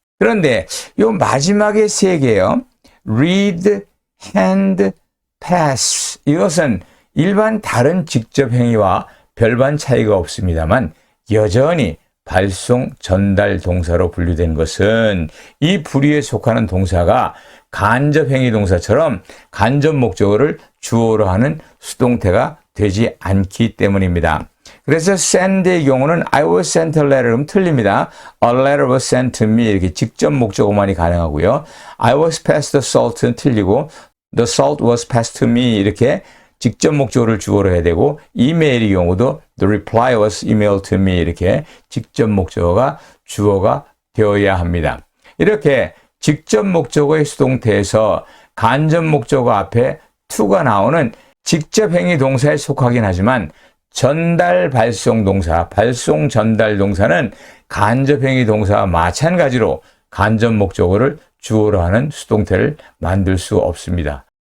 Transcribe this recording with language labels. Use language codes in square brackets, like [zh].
[ko] 그런데 이 마지막에 세 개요. read, hand, pass 이것은 일반 다른 직접 행위와 별반 차이가 없습니다만 여전히 발송, 전달 동사로 분류된 것은 이 부류에 속하는 동사가 간접 행위 동사처럼 간접 목적어를 주어로 하는 수동태가 되지 않기 때문입니다. 그래서 send의 경우는 [en] I was sent a letter [ko] 은 틀립니다. [en] A letter was sent to me [ko] 이렇게 직접 목적어만이 가능하고요. [en] I was passed the salt는 틀리고 the salt was passed to me [ko] 이렇게 직접 목적어를 주어로 해야 되고 이메일의 경우도 [en] the reply was emailed to me [ko] 이렇게 직접 목적어가 주어가 되어야 합니다. 이렇게 직접 목적어의 수동태에서 간접 목적어 앞에 to가 나오는 직접 행위 동사에 속하긴 하지만 전달 발송 동사, 발송 전달 동사는 간접 행위 동사와 마찬가지로 간접 목적어를 주어로 하는 수동태를 만들 수 없습니다.